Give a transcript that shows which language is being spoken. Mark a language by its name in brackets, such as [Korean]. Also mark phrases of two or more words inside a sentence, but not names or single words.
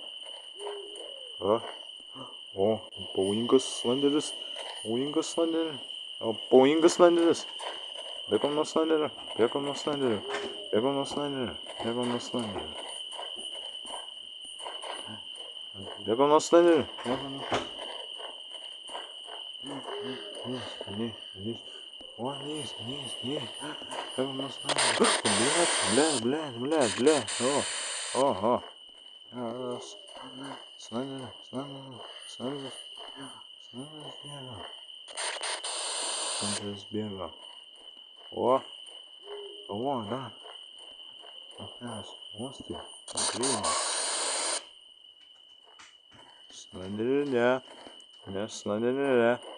[Lithuanian] O, pavojingas Slenderis. Pavojingas Slenderis. Pavojingas Slenderis. Bėgom nuo Slenderio. Bėgom nuo Slenderio. Bėgom nuo Slenderio. Bėgom nuo Slenderio. Bėgom nuo Slenderio. [Russian] Вниз. О, вниз. Бегом на Slenderio. Блядь. О. Раз. [Lithuanian] Slenderio. Slenderis bėga. O, da. Mes uosti. Grybą. Slenderio, ne. Slenderio.